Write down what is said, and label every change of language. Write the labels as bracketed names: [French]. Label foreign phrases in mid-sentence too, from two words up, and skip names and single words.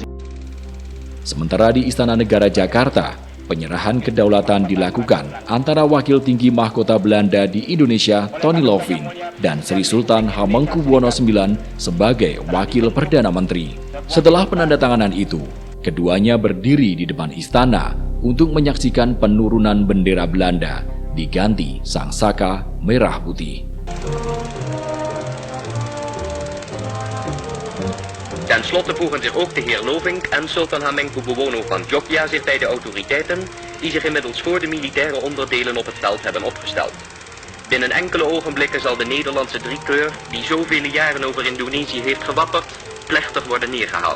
[Indonesian] Sementara di Istana Negara Jakarta, penyerahan kedaulatan dilakukan antara Wakil Tinggi Mahkota Belanda di Indonesia Tony Lovin dan Sri Sultan Hamengkubuwono IX sebagai Wakil Perdana Menteri. Setelah penandatanganan itu, keduanya berdiri di depan istana untuk menyaksikan penurunan bendera Belanda diganti sangsaka merah putih. [Dutch] Ten slotte voegen zich ook de heer Lovink en Sultan Hamengkubuwono van Jogja zich bij de autoriteiten die zich inmiddels voor de militaire onderdelen op het veld hebben opgesteld. Binnen enkele ogenblikken zal de Nederlandse driekleur, die zoveel jaren over Indonesië heeft gewapperd, plechtig worden neergehaald.